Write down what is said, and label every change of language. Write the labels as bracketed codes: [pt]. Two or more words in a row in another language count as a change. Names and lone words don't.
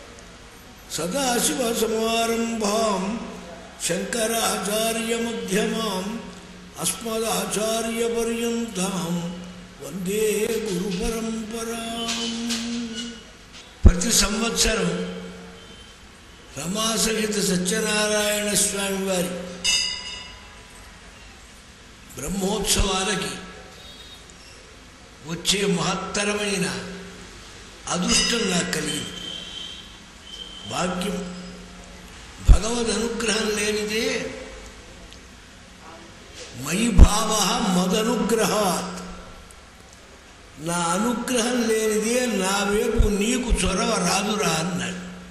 [sa] सदाशिवसमारम्भां शंकराचार्यमध्यमाम् अस्मदाचार्यपर्यन्तां वंदे गुरुपरंपराम्। [te] ప్రతి సంవత్సరం రమాసహిత సత్యనారాయణ స్వామి వారి బ్రహ్మోత్సవాలకి వచ్చే మహత్తరమైన అదృష్టం నాకు కలిగింది, భాగ్యం. భగవద్ అనుగ్రహం లేనిదే [sa] మయి భావ మదనుగ్రహాత్, [te] నా అనుగ్రహం లేనిదే నా వైపు నీకు చొరవ రాదురా అన్నాడు.